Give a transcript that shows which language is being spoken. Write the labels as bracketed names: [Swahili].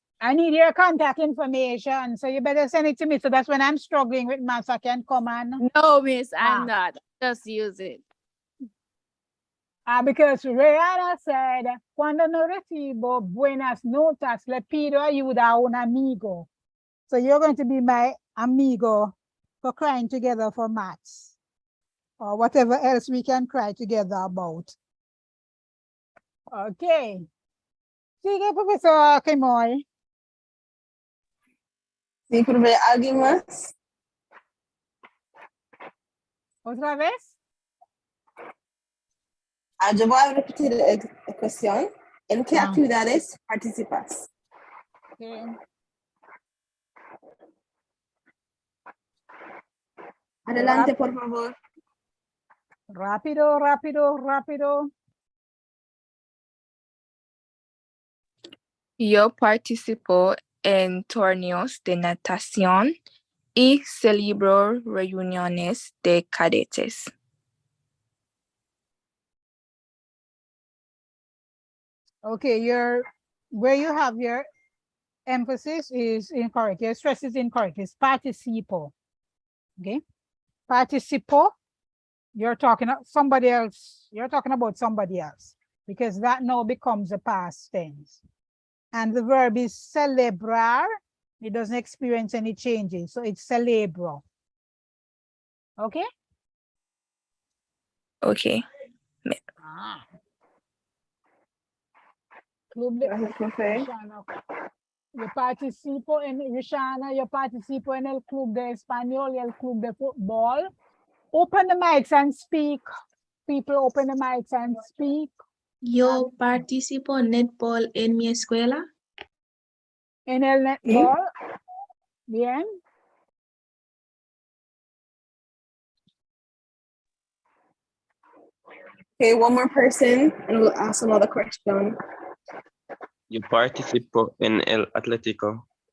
[English] I need your contact information, so you better send it to me. So that's when I'm struggling with maths, I can come and. No, miss, I'm Ah. not. Just use it. Because Rihanna said, [Spanish] cuando no recibo buenas notas, le pido ayuda a un amigo. [English] So you're going to be my amigo for crying together for maths or whatever else we can cry together about. [Spanish] Okay. Sigue, profesor Kemoy. Sí, profe, ¿alguien más? ¿Otra vez? Yo voy a repetir la cuestión. ¿En qué actividades participas? [English] Okay. [Spanish] Adelante, por favor. Rápido, rápido, rápido. Yo participo en torneos de natación y celebro reuniones de cadetes. [English] Okay, where you have your emphasis is incorrect. Your stress is incorrect. It's participo. Okay, participo. You're talking somebody else. You're talking about somebody else because that now becomes a past tense. And the verb is celebrar. It doesn't experience any changes, so it's celebro. Okay. Okay. [Spanish] Club de Rishana. Yo participo en Rishana. Yo participo en el club de español y el club de fútbol. [English] Open the mics and speak. People, open the mics and speak. [Spanish] Yo participo en netball en mi escuela. En el netball. Bien. [English] Okay, one more person and we'll ask another question. [Spanish] Yo participo en el Atlético.